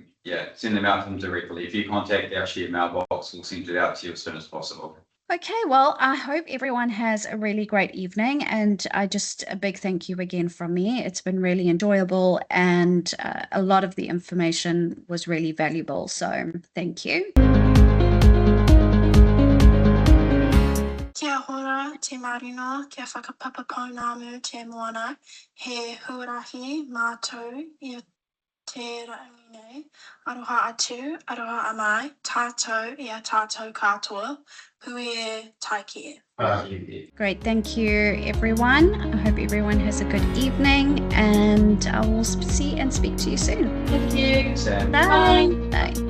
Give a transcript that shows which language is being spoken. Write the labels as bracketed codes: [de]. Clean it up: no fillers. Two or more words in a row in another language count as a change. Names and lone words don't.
[en] Yeah, send them out to them directly. If you contact our shared mailbox, we'll send it out to you as soon as possible. Okay, well, I hope everyone has a really great evening, and a big thank you again from me. It's been really enjoyable, and a lot of the information was really valuable, so thank you. [mi] Kia hora, te marino, kia whakapapa pounamu te moana, he huarahi mātou i te rangi nei, aroha atu, aroha amai, tātou i a tātou katoa, hui e taiki e. [en] Great, thank you everyone. I hope everyone has a good evening, and I will see and speak to you soon. Thank you. Sam. Bye. Bye.